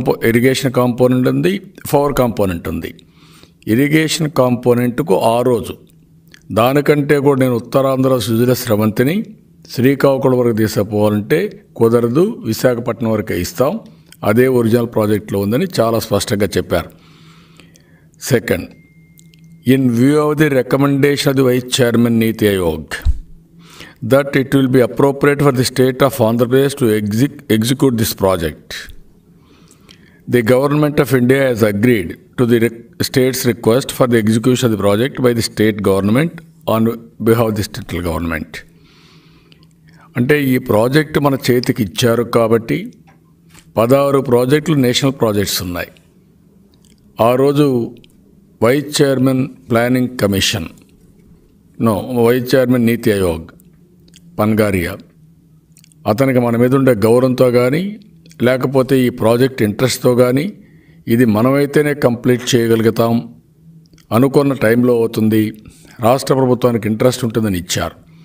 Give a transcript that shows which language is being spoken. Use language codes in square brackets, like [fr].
[te] Irrigation component ఉంది, power component ఉంది. Irrigation కాంపోనెంట్కు ఆ రోజు దానికంటే కూడా నేను ఉత్తరాంధ్ర సుజల స్రవంతిని శ్రీకాకుళం వరకు తీసుకుపోవాలంటే కుదరదు, విశాఖపట్నం వరకే ఇస్తాం, అదే ఒరిజినల్ ప్రాజెక్ట్లో ఉందని చాలా స్పష్టంగా చెప్పారు. [en] Second, in view of the recommendation of the vice chairman NITI Aayog, that it will be appropriate for the state of Andhra Pradesh to execute this project. The Government of India has agreed to the state's request for the execution of the project by the state government on behalf of the central government. [te] అంటే ఈ project మన చేతికి ఇచ్చారు కాబట్టి 16 ప్రాజెక్టులు national projects ఉన్నాయి. ఆ రోజు vice chairman planning commission vice chairman నీతి ఆయోగ్ పన్గారియా అతనికి మన మీద ఉండే గౌరవంతో కానీ లేకపోతే ఈ ప్రాజెక్ట్ ఇంట్రెస్ట్తో కానీ ఇది మనమైతేనే కంప్లీట్ చేయగలుగుతాం అనుకున్న టైంలో అవుతుంది, రాష్ట్ర ప్రభుత్వానికి ఇంట్రెస్ట్ ఉంటుందని ఇచ్చారు.